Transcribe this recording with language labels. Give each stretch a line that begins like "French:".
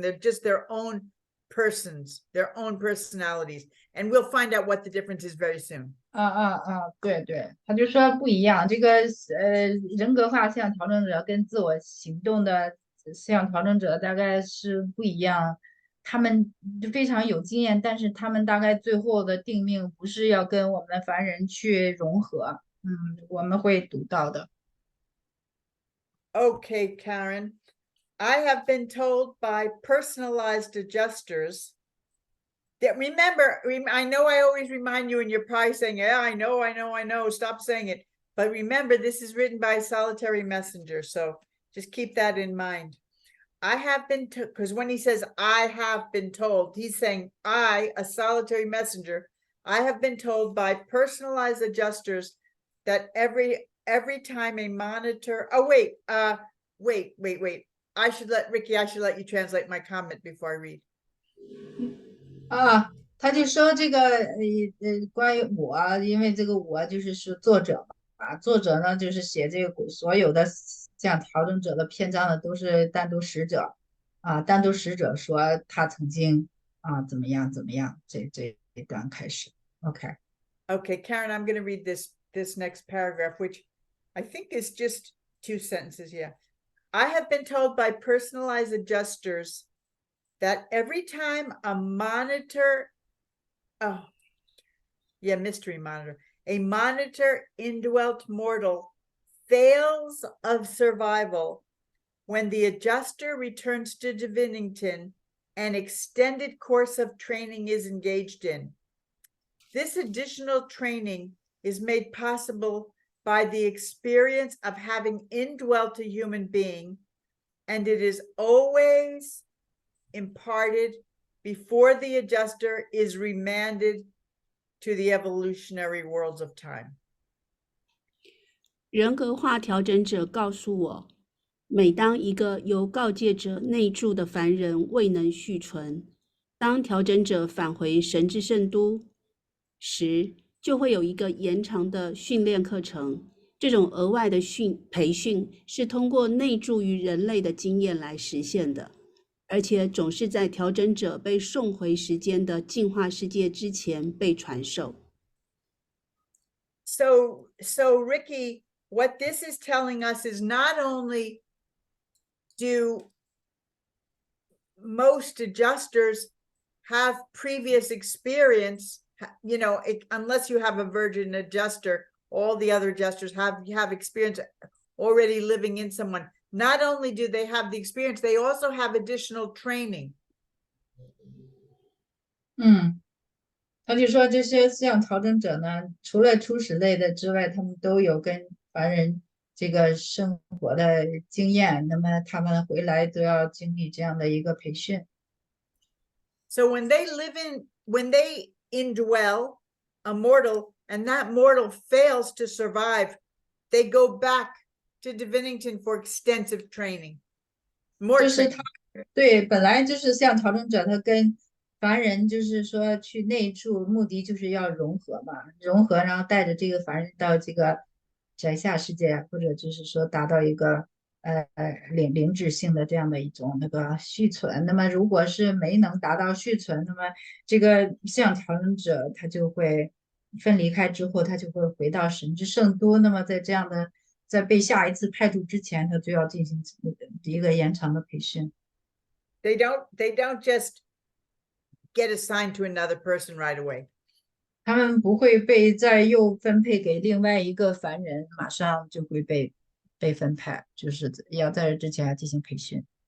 English: They're just their own persons, their own personalities. And we'll find out what the difference is very soon.
Chinese: 对对，他就说不一样。这个人格化思想调整者跟自我行动的思想调整者大概是不一样。他们非常有经验，但是他们大概最后的定命不是要跟我们凡人去融合。我们会读到的。
English: Okay, Karen. I have been told by personalized adjusters that remember, I know I always remind you and you're probably saying, yeah, I know, stop saying it. But remember, this is written by a solitary messenger. So just keep that in mind. I have been, because when he says, I have been told, he's saying, I, a solitary messenger, I have been told by personalized adjusters that every time a monitor, wait. I should let you translate my comment before I read.
Chinese: 他就说这个关于我，因为这个我就是作者嘛，作者呢就是写这个所有的像调整者的篇章的都是单独使者单独使者说他曾经怎么样，这一段开始。
English: Okay, Karen, I'm going to read this next paragraph, which I think is just 2 sentences. Yeah. I have been told by personalized adjusters that every time a monitor, mystery monitor, a monitor indwelt mortal fails of survival, when the adjuster returns to Divinington, an extended course of training is engaged in. This additional training is made possible by the experience of having indwelt a human being, and it is always imparted before the adjuster is remanded to the evolutionary worlds of time.
Chinese: 人格化调整者告诉我，每当一个由告诫者内住的凡人未能续存，当调整者返回神之圣都时，就会有一个延长的训练课程。这种额外的培训是通过内住于人类的经验来实现的。而且总是在调整者被送回时间的进化世界之前被传授。
English: So Ricky, what this is telling us is not only do most adjusters have previous experience, you know, unless you have a virgin adjuster, all the other adjusters have experience already living in someone. Not only do they have the experience, they also have additional training.
Chinese: 他就说这些思想调整者呢，除了初始类的之外，他们都有跟凡人这个生活的经验，那么他们回来都要经历这样的一个培训。
English: So when they indwell a mortal and that mortal fails to survive, they go back to Divinington for extensive training. More
Chinese: 就是他
English: training.
Chinese: 对，本来就是像调整者，他跟凡人就是说去内住，目的就是要融合嘛，融合，然后带着这个凡人到这个宅下世界，或者就是说达到一个灵质性的这样的一种那个续存。那么如果是没能达到续存，那么这个思想调整者他就会分离开之后，他就会回到神之圣都。那么在这样的在被下一次派驻之前，他就要进行一个延长的培训。
English: They don't just get assigned to another person right away.
Chinese: 他们不会被再又分配给另外一个凡人，马上就会被分派，就是要在这之前要进行培训。